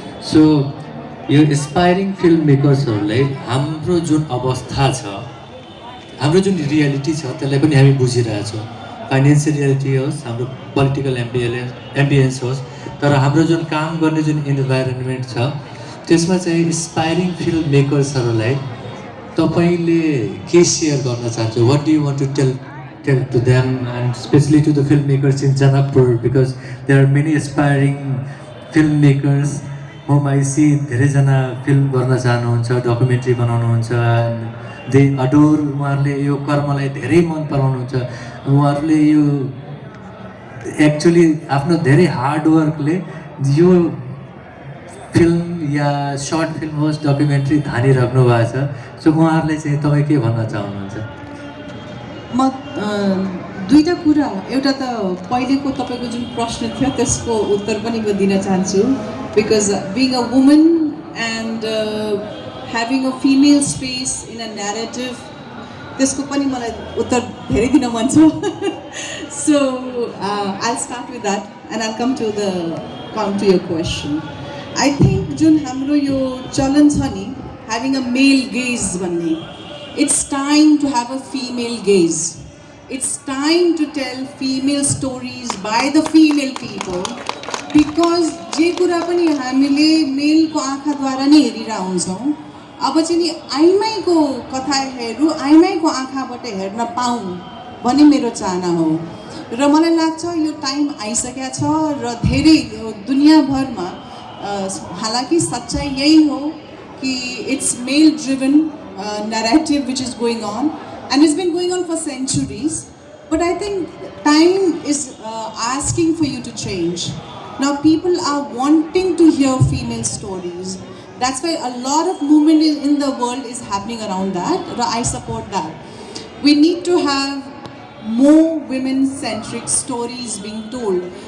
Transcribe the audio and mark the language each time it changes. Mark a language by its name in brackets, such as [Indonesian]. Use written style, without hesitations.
[Nepali] So यो inspiring film मेकर्सहरूलाई हाम्रो जुन अवस्था छ, हाम्रो जुन रियालिटी छ त्यसलाई पनि हामी बुझिरहेछौँ। फाइनेन्सियल रियालिटी होस्, हाम्रो पोलिटिकल एम्बियन्स होस्, तर हाम्रो जुन काम गर्ने जुन इन्भाइरोन्मेन्ट छ त्यसमा चाहिँ इन्सपायरिङ फिल्म मेकर्सहरूलाई तपाईँले के सेयर गर्न चाहन्छ? [English] what do you want to tell to them, and especially to the filmmakers in Janakpur, because there are many aspiring filmmakers whom I see [Nepali] धेरैजना फिल्म गर्न चाहनुहुन्छ, डकुमेन्ट्री बनाउनुहुन्छ, दे अडोर। उहाँहरूले यो कर्मलाई धेरै मन पराउनुहुन्छ। उहाँहरूले यो एक्चुअली आफ्नो धेरै हार्डवर्कले यो फिल्म या सर्ट फिल्म होस्, डकुमेन्ट्री धानिराख्नु भएको छ। सो उहाँहरूले चाहिँ तपाईँ के भन्न चाहनुहुन्छ? म दुईवटा कुरा, एउटा त पहिलेको तपाईँको जुन प्रश्न थियो त्यसको उत्तर पनि म दिन चाहन्छु। [English] because being a woman and having a female space in a narrative, [Nepali] त्यसको पनि मलाई उत्तर धेरै दिन मन छ। [English] So I start with that and I come to your question. I think [Nepali] जुन हाम्रो यो चलन छ नि, [English] Having a male gaze भन्ने, it's time to have a female gaze. It's time to tell female stories by the female people, because [Nepali] जे कुरा पनि हामीले मेलको आँखाद्वारा नै हेरिरहेका हुन्छौँ। अब चाहिँ नि आइमाईको कथा हेरौँ, आइमाईको आँखाबाट हेर्न पाऊँ भन्ने मेरो चाहना हो। र मलाई लाग्छ यो टाइम आइसकेको छ र धेरै दुनियाँभरमा हालांकि सच्चाइ यही हो कि [English] It's male driven narrative which is going on, and it's been going on for centuries. But I think time is asking for you to change. Now people are wanting to hear female stories. That's why a lot of movement in the world is happening around that. I support that. We need to have more women-centric stories being told.